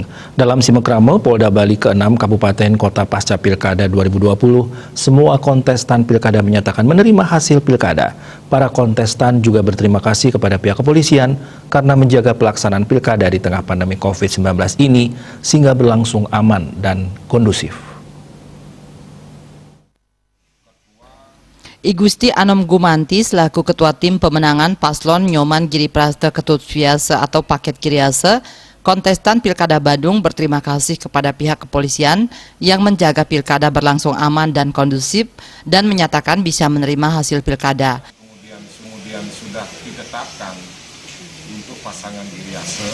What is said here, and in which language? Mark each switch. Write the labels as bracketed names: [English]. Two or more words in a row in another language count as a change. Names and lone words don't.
[Indonesian] Dalam Simekrame Polda Bali ke-6 kabupaten kota pasca pilkada 2020, semua kontestan pilkada menyatakan menerima hasil pilkada. Para kontestan juga berterima kasih kepada pihak kepolisian karena menjaga pelaksanaan pilkada di tengah pandemi COVID-19 ini sehingga berlangsung aman dan kondusif. I Gusti Anom Gumanti selaku Ketua Tim Pemenangan Paslon Nyoman Giriprasta Ketut Viasa atau Paket Kiriase, kontestan Pilkada Badung berterima kasih kepada pihak kepolisian yang menjaga pilkada berlangsung aman dan kondusif dan menyatakan bisa menerima hasil pilkada. Kemudian sudah ditetapkan untuk pasangan Giriase.